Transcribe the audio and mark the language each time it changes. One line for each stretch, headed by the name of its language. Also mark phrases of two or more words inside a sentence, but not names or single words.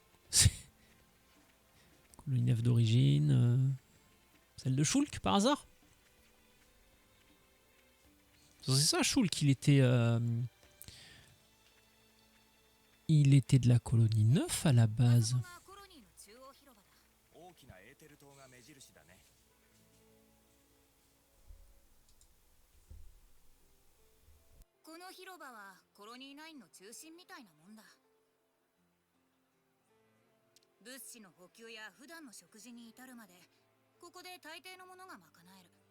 French: Colonie 9 d'origine, celle de Shulk, par hasard? C'est ça, Shulk, il était de la colonie 9 à la base.
Japanese: 大きなエーテル塔が目印だね。この広場はコロニー9の中心みたいなもんだ。物資の補給や普段の食事に至るまでここで大抵のものが賄える。